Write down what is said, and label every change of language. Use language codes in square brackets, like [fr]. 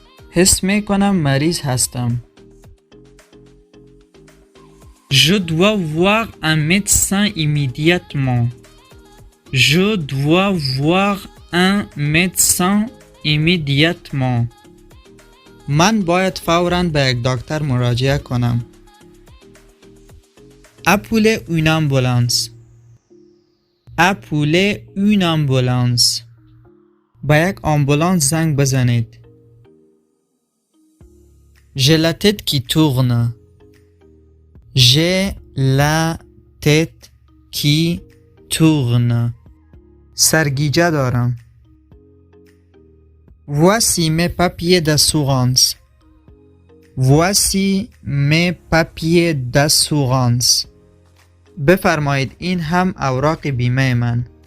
[fa] حس می کنم مریض هستم. [fr] Je dois voir un médecin immédiatement. Je dois voir un médecin immédiatement. [fa] من باید فوراً به یک دکتر مراجعه کنم. [fr] Appelez une ambulance. Appelez une ambulance. [fa] به یک آمبولانس زنگ بزنید. [fr] J'ai la tête qui tourne. J'ai la tête qui tourne. [fa] سرگیجه دارم. [fr] Voici mes papiers d'assurance. Voici mes papiers d'assurance. [fa] بفرمایید این هم اوراق بیمه من.